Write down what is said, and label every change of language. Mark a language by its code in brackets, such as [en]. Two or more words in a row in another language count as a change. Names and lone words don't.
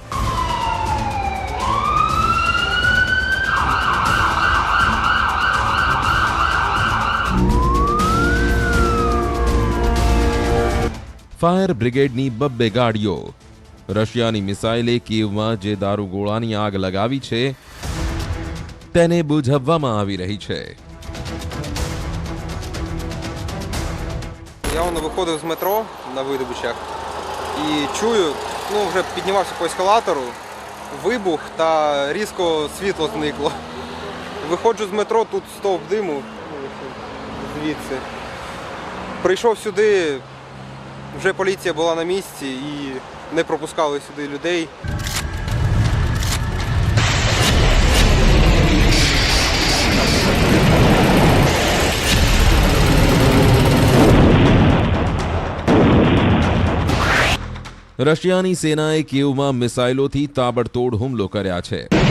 [gu] ફાયર બ્રિગેડની 2 ગાડીઓ. રશિયાની મિસાઇલે કીવમાં જે દારૂગોળાની આગ લગાવી છે તેને બુઝાવવામાં આવી રહી છે. [uk] Я виходив з метро на видобичах і чую, вже піднімався по ескалатору, вибух та різко світло зникло. Виходжу з метро, тут стовп диму звідси. Прийшов сюди, вже поліція була на місці і не пропускали сюди людей. [gu] રશિયાની સેનાએ કીવમાં મિસાઇલોથી તાબડતોડ હુમલો કર્યા છે.